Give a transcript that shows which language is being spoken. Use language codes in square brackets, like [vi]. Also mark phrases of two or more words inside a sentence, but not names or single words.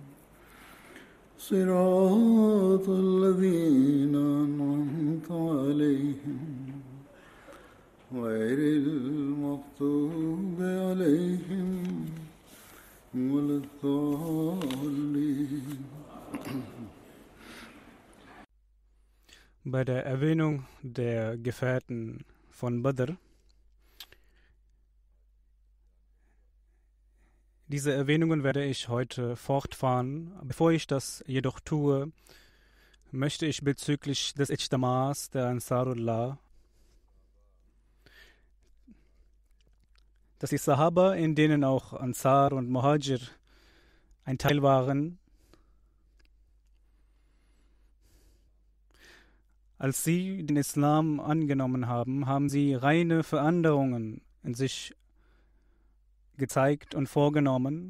[ar] صراط الذين أنعمت عليهم غير المغضوب عليهم ولا الضالين. [de] Bei der Erwähnung der Gefährten von Badr, diese Erwähnungen werde ich heute fortfahren. Bevor ich das jedoch tue, möchte ich bezüglich des Ijtamas der Ansarullah, dass die Sahaba, in denen auch Ansar und Muhajir ein Teil waren, als sie den Islam angenommen haben, haben sie reine Veränderungen in sich gezeigt und vorgenommen.